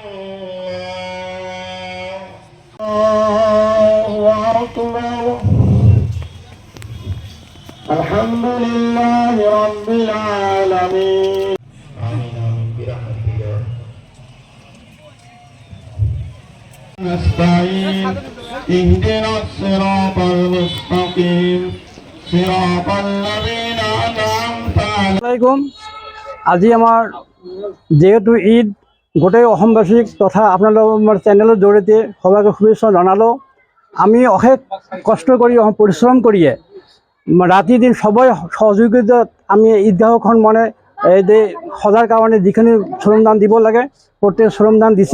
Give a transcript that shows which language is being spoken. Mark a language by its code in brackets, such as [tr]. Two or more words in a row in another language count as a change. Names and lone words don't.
[ar] الله أكبر الحمد لله رب العالمين آمين آمين برحمتك يا رب نستعين اهدنا الصراط المستقيم صراط الذين أنعمت عليهم [as] আজি আমাৰ যেহেতু ঈদ গোটেই অসমবাসীক তথা আপোনালোকৰ চেনেলৰ জৰিয়তে সবাইকে শুভেচ্ছা জনালোঁ। আমি অশেষ কষ্ট কৰি পৰিশ্ৰম কৰিয়ে ৰাতি দিন সবাই সহযোগিতাত আমি ঈদগাহখন মানে এই যে সজাৰ কাৰণে যিখিনি শ্ৰমদান দিব লাগে প্ৰত্যেক শ্ৰমদান দিছে।